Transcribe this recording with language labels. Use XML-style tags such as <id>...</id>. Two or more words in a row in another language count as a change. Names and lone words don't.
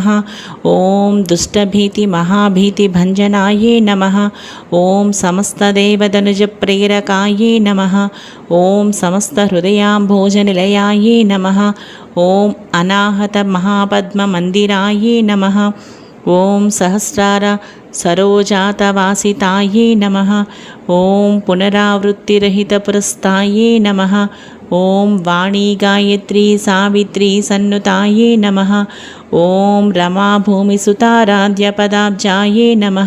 <sa>ఓం దుష్టభీతి మహాభీతి భంజనాయే నమః. ఓం సమస్తదేవతనుజ ప్రేరకాయే నమః. ఓం సమస్త హృదయాంభోజనిలయాయే నమః. ఓం అనాహత మహాపద్మ మందిరాయే నమః. ఓం సహస్రార सरोजातवासितायै नमः। ॐ पुनरावृत्तिरहितपुरस्तायै नमः। ॐ वाणी गायत्री सावित्री सन्नुतायै नमः। ॐ रमाभूमिसुताराध्यपदाब्जायै नमः।</sa>